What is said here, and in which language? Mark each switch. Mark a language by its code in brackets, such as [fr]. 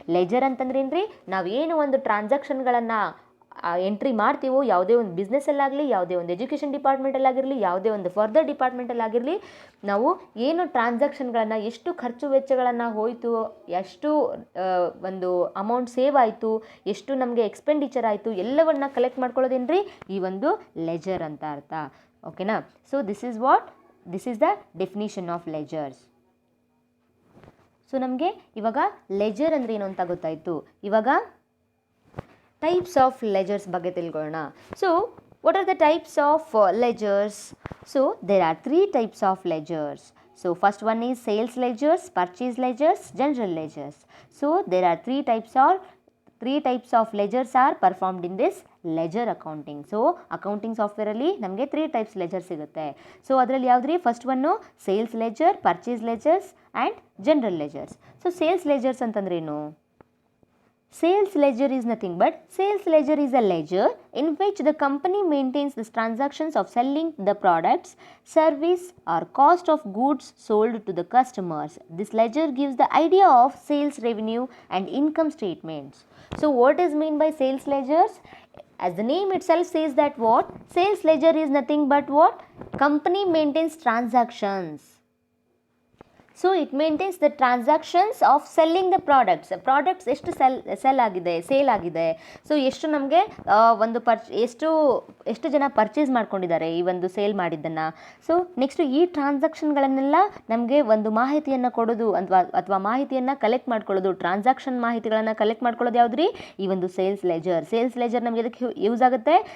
[kn] Leisure ಅಂತಂದ್ರೆ ಏನ್ರಿ, ನಾವೇನು ಒಂದು ಟ್ರಾನ್ಸಾಕ್ಷನ್ಗಳನ್ನು ಎಂಟ್ರಿ ಮಾಡ್ತೀವೋ, ಯಾವುದೇ ಒಂದು ಬಿಸ್ನೆಸ್ಸಲ್ಲಾಗಲಿ, ಯಾವುದೇ ಒಂದು ಎಜುಕೇಷನ್ ಡಿಪಾರ್ಟ್ಮೆಂಟಲ್ಲಾಗಿರಲಿ, ಯಾವುದೇ ಒಂದು ಫರ್ದರ್ ಡಿಪಾರ್ಟ್ಮೆಂಟಲ್ಲಾಗಿರಲಿ, ನಾವು ಏನು ಟ್ರಾನ್ಸಾಕ್ಷನ್ಗಳನ್ನು, ಎಷ್ಟು ಖರ್ಚು ವೆಚ್ಚಗಳನ್ನು ಹೋಯಿತು, ಎಷ್ಟು ಒಂದು ಅಮೌಂಟ್ ಸೇವ್ ಆಯಿತು, ಎಷ್ಟು ನಮಗೆ ಎಕ್ಸ್ಪೆಂಡಿಚರ್ ಆಯಿತು, ಎಲ್ಲವನ್ನು ಕಲೆಕ್ಟ್ ಮಾಡ್ಕೊಳ್ಳೋದೇನ್ರಿ ಈ ಒಂದು ಲೆಜರ್ ಅಂತ ಅರ್ಥ. ಓಕೆನಾ. [en] So this is the definition of ledgers. [kn] So ನಮಗೆ ಇವಾಗ ಲೆಜರ್ ಅಂದರೆ ಏನು ಅಂತ ಗೊತ್ತಾಯಿತು. ಇವಾಗ ಟೈಪ್ಸ್ ಆಫ್ ಲೆಜರ್ಸ್ ಬಗ್ಗೆ ತಿಳ್ಕೊಳ್ಳೋಣ. [en] So what are the types of ledgers? So there are 3 types of ledgers. So first one is sales ledgers, purchase ledgers, general ledgers. So there are 3 types of ledgers are performed in this ledger accounting. [kn] So accounting software ಅಲ್ಲಿ ನಮಗೆ 3 types ledger ಸಿಗುತ್ತೆ. So ಅದರಲ್ಲಿ ಯಾವುದ್ರಿ, first one sales leisure, purchase ಲೆಜರ್ಸ್ and general ಲೆಜರ್ಸ್. So sales ಲೆಜರ್ಸ್ ಅಂತಂದ್ರೇನು? [en] Sales ledger is nothing but sales ledger is a ledger in which the company maintains the transactions of selling the products, service or cost of goods sold to the customers. This ledger gives the idea of sales revenue and income statements. So what is meant by sales ledgers? As the name itself says that what? Sales ledger is nothing but what? Company maintains transactions. So it maintains the transactions of selling the products [kn] ಎಷ್ಟು sale ಆಗಿದೆ. So ಎಷ್ಟು ನಮಗೆ ಒಂದು ಎಷ್ಟು ಜನ purchase ಮಾಡ್ಕೊಂಡಿದ್ದಾರೆ ಈ ಒಂದು ಸೇಲ್ ಮಾಡಿದ್ದನ್ನು. ಸೊ ನೆಕ್ಸ್ಟು ಈ ಟ್ರಾನ್ಸಾಕ್ಷನ್ಗಳನ್ನೆಲ್ಲ ನಮಗೆ ಒಂದು ಮಾಹಿತಿಯನ್ನು ಕೊಡೋದು ಅಥವಾ ಮಾಹಿತಿಯನ್ನು ಕಲೆಕ್ಟ್ ಮಾಡ್ಕೊಳ್ಳೋದು, ಟ್ರಾನ್ಸಾಕ್ಷನ್ ಮಾಹಿತಿಗಳನ್ನು ಕಲೆಕ್ಟ್ ಮಾಡ್ಕೊಳ್ಳೋದು ಯಾವುದ್ರಿ, ಈ ಒಂದು ಸೇಲ್ಸ್ ಲೆಜರ್ ನಮಗೆ ಅದಕ್ಕೆ ಯೂಸ್ ಆಗುತ್ತೆ.